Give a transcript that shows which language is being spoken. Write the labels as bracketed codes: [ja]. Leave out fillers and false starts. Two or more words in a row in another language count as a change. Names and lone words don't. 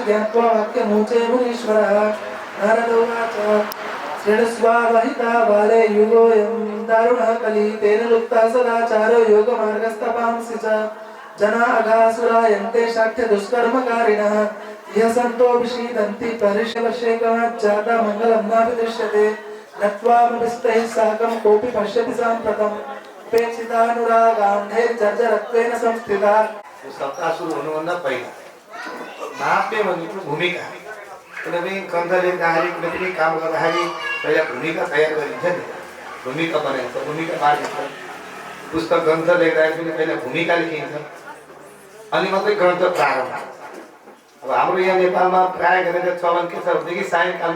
[sa] ज्ञात्वा वाक्यमूचे मुनीश्वरः नारद उवाच शृणुस्वावहिता बाले युगोऽयं दारुणः कली तेन लुप्तः सदाचारो योगमार्गस्तपांसि च जना अघासुरायन्ते शाठ्य दुष्कर्मकारिणः यः सन्तो विषीदन्ति परिषवशेकमाज्जाता मङ्गलं नापि दृश्यते नत्वामभिस्तैः साकं कोऽपि पश्यति साम्प्रतम् उपेक्षितानुरागान्धैर्जर्जरत्वेन संस्थिता [ne] सप्ताह सुरु हुनुभन्दा पहिला महात्म्य भनेको भूमिका कुनै पनि ग्रन्थ लेख्दाखेरि कुनै पनि काम गर्दाखेरि पहिला भूमिका तयार गरिन्छ नि भूमिका बनाइन्छ भूमिका बाँडिन्छ पुस्तक ग्रन्थ लेख्दाखेरि पनि पहिला भूमिका लेखिन्छ अनि मात्रै ग्रन्थ प्रारम्भ अब हाम्रो यहाँ नेपालमा प्राय गरेर चलन के छ भनेदेखि सायंकालमा